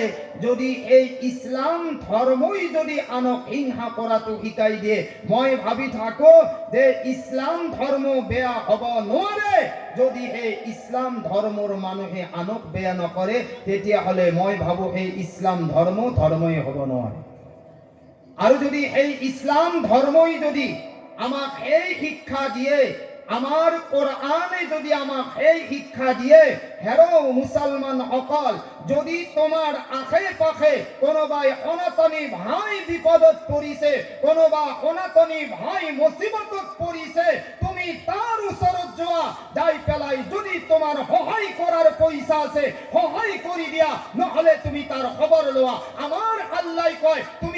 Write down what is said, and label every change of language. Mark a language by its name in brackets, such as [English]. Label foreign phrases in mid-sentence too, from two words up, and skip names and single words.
[Assamese] যদি এই ইছলাম ধৰ্মই যদি আনক হিংসা কৰাটো শিকাই দিয়ে, মই ভাবি থাকোঁ যে ইছলাম ধৰ্ম বেয়া হ'ব নোৱাৰে। যদি এই ইছলাম ধৰ্মৰ মানুহে আনক বেয়া নকৰে, তেতিয়াহ'লে মই ভাবোঁ এই ইছলাম ধৰ্মই হ'ব নোৱাৰে। আৰু যদি এই ইছলাম ধৰ্মই যদি আমাক এই শিক্ষা দিয়ে আমার কোরআনে যদি আমাক এই শিক্ষা দিয়ে হেরো মুসলমান অকল যদি তোমার আশে পাশে কোনোবাই সনাতনী ভাই বিপদত পৰিছে কোনোবা সনাতনী ভাই মুসিবতত পৰিছে তুমি তাৰ ওচৰত যোৱা যাই পেলাই যদি তোমাৰ সহায় কৰাৰ পইচা আছে সহায় কৰি দিয়া নহলে তুমি তাৰ খবৰ লোৱা আমাৰ আল্লাহ কয় তুমি